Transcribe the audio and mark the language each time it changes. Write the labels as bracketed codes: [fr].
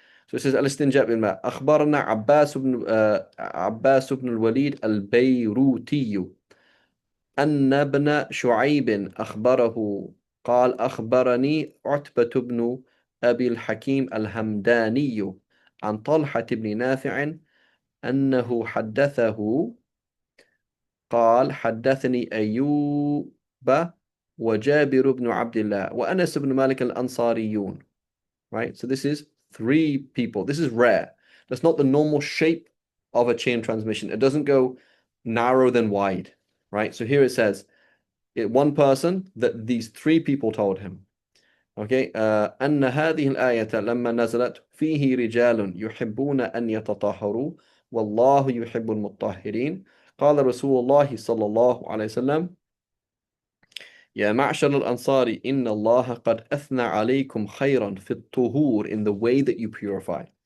[en] So it says [ar] الاستنجاء بالماء أخبرنا عباس بن الوليد البيروتي أن ابن شعيب أخبره قال أخبرني عتبة بن أبي الحكيم الهمداني عن طلحة بن نافع أنه حدثه قال حدثني أيوب وجابر بن عبد الله وأنس بن مالك الأنصاريون. [en] Right, so this is 3 people. This is rare. That's not the normal shape of a chain transmission. It doesn't go narrow then wide. Right, so here it says one person that these 3 people told him. [ar] Okay, أن هذه الآية لما نزلت فيه رجال يحبون أن يتطهروا والله يحب المطهرين قال رسول الله صلى الله عليه وسلم يا معشر الأنصار إن الله قد أثنى عليكم خيرا في الطهور [en] in the way that you purify.